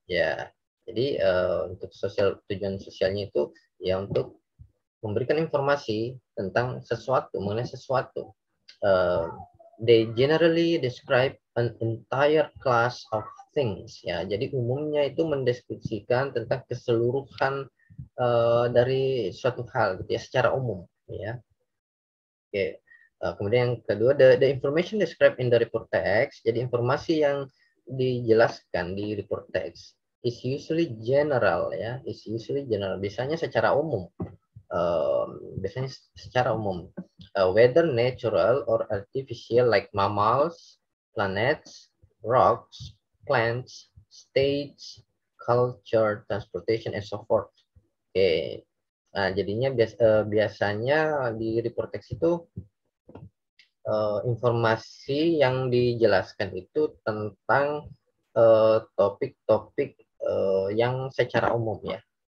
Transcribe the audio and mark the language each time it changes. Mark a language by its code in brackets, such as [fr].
[id] Ya, jadi untuk tujuan sosialnya itu ya untuk memberikan informasi tentang sesuatu, mengenai sesuatu. [en] They generally describe an entire class of things. [id] Ya, jadi umumnya itu mendeskripsikan tentang keseluruhan dari suatu hal, gitu ya, secara umum. Ya. Oke. Kemudian yang kedua, [en] the information described in the report text. [id] Jadi informasi yang dijelaskan di [en] report text is usually general ya, is usually general. [id] Biasanya secara umum. Biasanya secara umum. [en] Whether natural or artificial, like mammals, planets, rocks, plants, states, culture, transportation, and so forth. Oke. [id] Nah, jadinya biasanya di report text itu informasi yang dijelaskan itu tentang topik-topik yang secara umum ya.